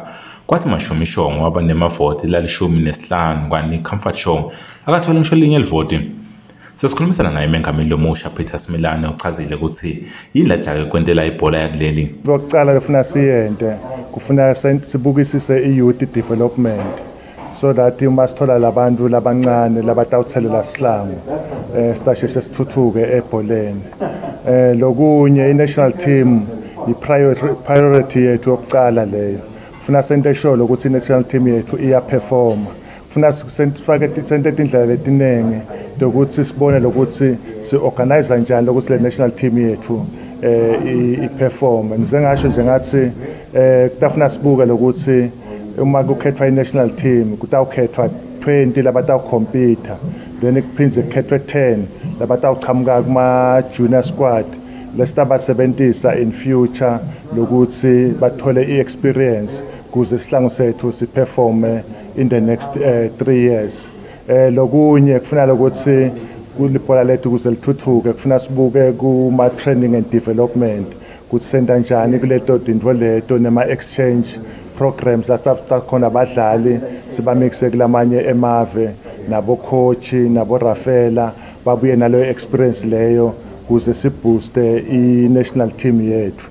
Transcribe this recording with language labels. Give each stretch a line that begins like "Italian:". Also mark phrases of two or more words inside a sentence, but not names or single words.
Swati: Kwathi mashumi Shonga waba nemavoti lalishumi nesihlanu kwani Comfort Shonga akathola ngisho linye livoti. Sesikhulumisana naye mengameli lomusha Peter Smelane uchazile ukuthi yini lajake kwentela ibhola yakuleli. Lokucala kufuna siyente, kufuna sibukisise i-
English: youth development. so that
Swati: uma sithola labantu labancane labatawuthelela sihlangu sitasheshe sithuthuke ebholeni. Lokunye i-
English: national team
Swati: i-priority yethu yokucala leyo. Funa sente sure ukuthi i-
English: national team
Swati: yethu iyaperforma. Funa sifake sente indlela letinenge ukuthi sibone lokuthi si-organize njani lokuthi le-
English: national team
Swati: yethu i-perform. Ngize ngasho nje ngathi kutafuna sibuke lokuthi uma kukhethwa i-
English: national team
Swati: kutawukhethwa 20 labatawukompita, then kuphindze kukhethwe 10 labatawuchamuka kuma-
English: junior squad
Swati: lesitabasebentisa
English: in future
Swati: lokuthi bathole i-experience kuze sihlangu sethu siperforme
English: in the next 3 years.
Swati: Lokunye kufuna lokuthi kulibhola lethu kuze lithuthuke kufuna sibuke kuma-
English: training and development
Swati: ukuthi senta njani kuleto dintfo leto nema-
English: exchange programs
Swati: lasakhona abadlali sibamixe kulamanye emave nabokhochi naborafela babuye naleyo experience leyo kuze sibooste i-
English: national team
Swati: yethu.